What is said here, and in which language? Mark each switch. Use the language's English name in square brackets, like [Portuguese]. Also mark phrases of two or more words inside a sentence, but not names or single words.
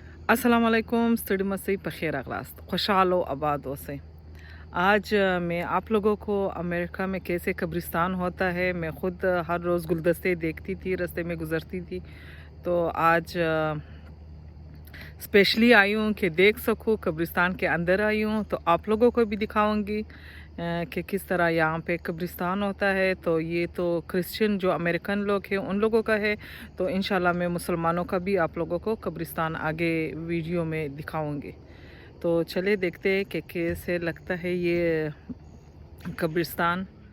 [Arabic] السلام علیکم [Pashto] ستړي مسئ په خیر راغلاست خوشحال و آباد اوسئ [Urdu] آج میں آپ لوگوں کو امریکہ میں کیسے قبرستان ہوتا ہے میں خود ہر روز گلدستے دیکھتی تھی رستے میں گزرتی تھی تو آج اسپیشلی آئی ہوں کہ دیکھ سکوں قبرستان کے اندر آئی ہوں تو آپ لوگوں کو بھی دکھاؤں گی کہ کس طرح یہاں پہ قبرستان ہوتا ہے تو یہ تو کرسچن جو امریکن لوگ ہیں ان لوگوں کا ہے تو انشاءاللہ میں مسلمانوں کا بھی آپ لوگوں کو قبرستان آگے ویڈیو میں دکھاؤں گی تو چلے دیکھتے ہیں کہ کیسے لگتا ہے یہ قبرستان